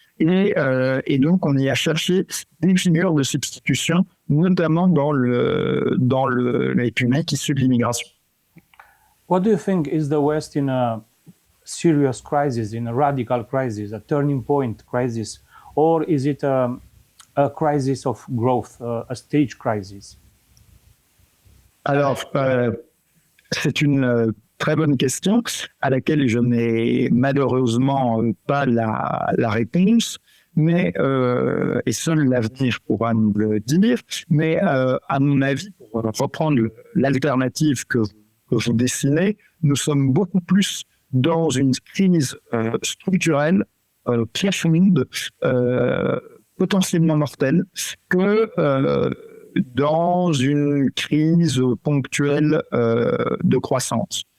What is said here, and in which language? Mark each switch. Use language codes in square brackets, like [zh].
[fr] Et donc, on y a cherché des figures de substitution, notamment dans les publics issus de l'immigration. [en] What do you think is the West in a serious crisis, in a radical crisis, a turning point crisis? Or is it a crisis of growth, a stage crisis? [fr] Alors, c'est une très bonne question à laquelle je n'ai malheureusement pas la réponse, mais et seul l'avenir pourra nous le dire. Mais à mon avis, pour reprendre l'alternative que vous dessinez, nous sommes beaucoup plus dans une crise structurelle, profonde, potentiellement mortelle, que dans une crise ponctuelle de croissance.